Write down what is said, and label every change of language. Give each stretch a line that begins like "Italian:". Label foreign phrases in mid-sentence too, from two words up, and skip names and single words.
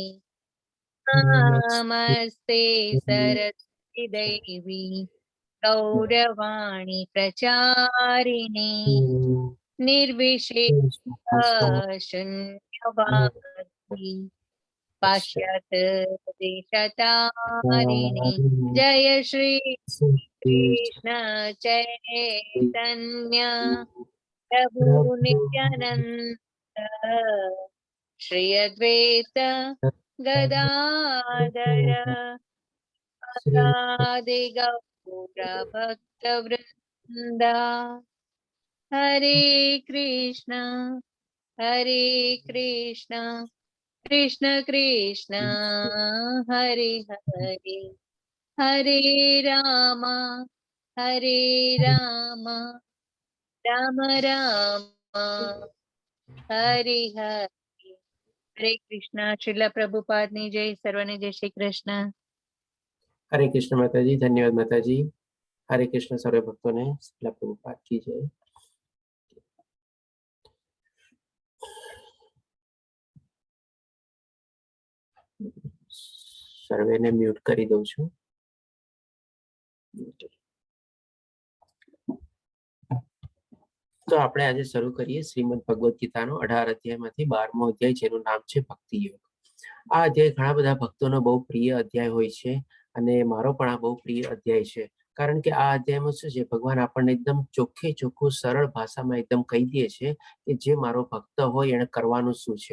Sanskrit: नमस्ते सरस्वती देवी गौरवाणी प्रचारिणे निर्विशेष शून्यवादी पाश्चात् देशतारिणे जय श्री कृष्ण चैतन्य प्रभु नित्यानंद श्री अद्वैत गदाधर राधे गौर भक्त वृंदा हरे कृष्ण कृष्ण कृष्ण हरे हरे हरे राम राम राम हरे हरे हरे कृष्ण।
Gujarati: श्रील प्रभुपाद ની જય, સર્વને જય શ્રી કૃષ્ણ।
Hindi: हरे कृष्ण माताजी, धन्यवाद माताजी। हरे कृष्ण सर्व भक्तों ने श्रील प्रभुपाद की जय।
Gujarati: સર્વે ને મ્યૂટ કરી दઉં છું। તો આપણે આજે શરૂ કરીએ શ્રીમદ ભગવદ ગીતાનો 18 અધ્યાયમાંથી 12મો અધ્યાય, જેનું નામ છે ભક્તિ યોગ। આ અધ્યાય ઘણા બધા ભક્તોનો બહુ પ્રિય અધ્યાય હોય છે અને મારો પણ આ બહુ પ્રિય અધ્યાય છે, કારણ કે આ અધ્યાયમાં શું છે, ભગવાન આપણને એકદમ ચોખ્ખે ચોખ્ખું સરળ ભાષામાં એકદમ કહી દે છે કે જે મારો ભક્ત હોય એને કરવાનું શું છે।